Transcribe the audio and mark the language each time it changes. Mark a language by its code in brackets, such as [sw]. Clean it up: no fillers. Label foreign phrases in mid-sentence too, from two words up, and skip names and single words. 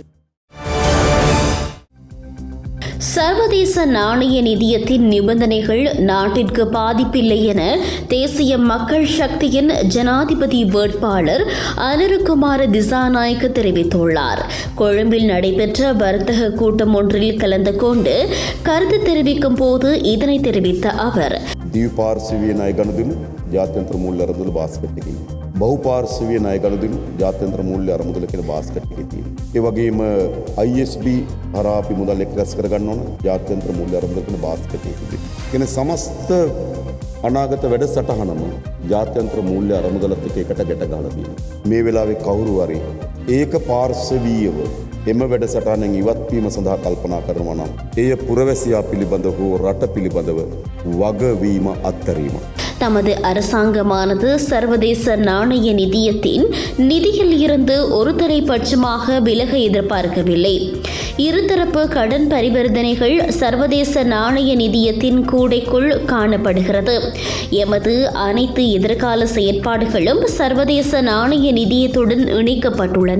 [ta] சர்வதேச நாணய நிதியத்தின் நிபந்தனைகள் நாட்டிற்கு பாதிப்பில்லை என தேசிய மக்கள் சக்தியின் ஜனாதிபதி வேட்பாளர் அனுரகுமார திசாநாயக்க தெரிவித்துள்ளார். கொழும்பில் நடைபெற்ற வர்த்தக கூட்டம் ஒன்றில் கலந்து கொண்டு கருத்து தெரிவிக்கும் போது இதனை தெரிவித்த அவர், [si] ද්විපාර්ශ්වීය ණය ගනුදෙනු ජාත්‍යන්තර මූල්‍ය අරමුදල බාස්කට් එකේ බහුපාර්ශ්වීය ණය ගනුදෙනු ජාත්‍යන්තර මූල්‍ය අරමුදල කියන බාස්කට් එකේ තියෙනවා. ඒ වගේම ISB හරහා අපි මුදල් එක් රැස් කරගන්න ඕන ජාත්‍යන්තර මූල්‍ය අරමුදල කියන බාස්කට් එකේ තියෙනවා. කියන සමස්ත අනාගත වැඩසටහනම ජාත්‍යන්තර මූල්‍ය අරමුදලත් එක්ක එකට ගැට ගහලා තියෙනවා. මේ වෙලාවේ කවුරු හරි ඒක පාර්ශ්වීයව එම වැඩසටහනෙන් ඉවත් වීම සඳහා කල්පනා කරනවා නම් එය පුරවැසියා පිළිබඳව හෝ රට පිළිබඳව වගවීම අත්හැරීම. [ta] தமது அரசாங்கமானது சர்வதேச நாணய நிதியத்தின் நிதியில் இருந்து ஒருதலை பட்சமாக விலக எதிர்பார்க்கவில்லை. இருதரப்பு கடன் பரிவர்த்தனைகள் சர்வதேச நாணய நிதியத்தின் கூடைக்குள் காணப்படுகிறது. எமது அனைத்து எதிர்கால செயற்பாடுகளும் சர்வதேச நாணய நிதியத்துடன் இணைக்கப்பட்டுள்ளன.